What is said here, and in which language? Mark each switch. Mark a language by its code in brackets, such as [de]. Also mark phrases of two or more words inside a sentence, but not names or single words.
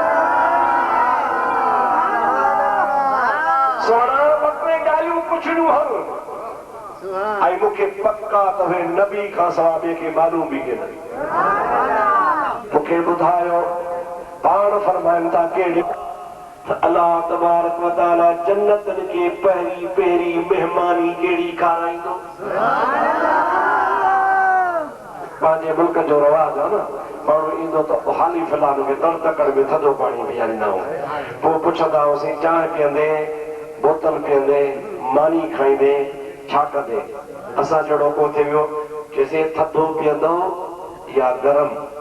[sd] सोना ॿ टे ॻाल्हियूं पुछणियूं हल ऐं मूंखे पक्का तव्हां नबी खां सवाइ ॿिए खे मालूम बि के न मूंखे ॿुधायो पाण फरमाइनि था कहिड़ी [ar] الله تبارك وتعالى [sd] जन्नतनि खे पहिरीं पहिरीं महिमानी कहिड़ी खाराईंदो पंहिंजे मुल्क जो रवाज आहे न माण्हू ईंदो त हाली फिलहाल में दर तकड़ में थधो पाणी पीआरींदा आहियूं पोइ पुछंदा हुआसीं चांहि पीअंदे बोतल पीअंदे मानी खाईंदे छा कंदे असां जहिड़ो को थी वियो चइसीं थधो पीअंदो या गरम